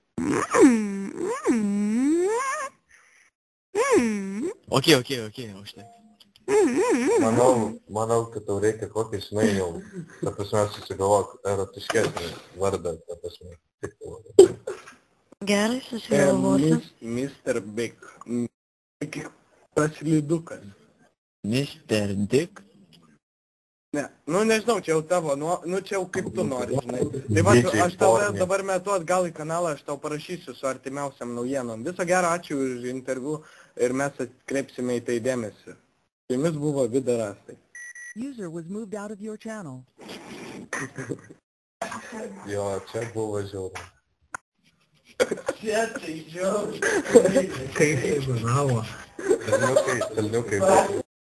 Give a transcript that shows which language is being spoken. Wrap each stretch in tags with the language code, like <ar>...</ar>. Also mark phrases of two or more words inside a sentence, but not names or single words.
<lt>Ok, užtai. Manau, kad tau reikia kokį, žinai, jau, ta prasme, susigalvok erotiškesnį vardą, ta prasme. Gerai, susigalvosiu. Mr. Big. Praslydukas. Mr. Dick? Ne, nu nežinau, čia jau tavo, nu čia jau kaip tu nori, žinai. Tai va, aš tau dabar metu atgal į kanalą, aš tau parašysiu su artimiausiam naujienom. Viso gero, ačiū už interviu ir mes atkreipsime į tai dėmesį. Su jumis buvo Vidarastai.</lt> <en>User was moved out of your channel.</en> <lt>Jo, čia buvo žiauriai. Čia tai žiauriai. Kaip tai būnavo? Stalniukai.</lt>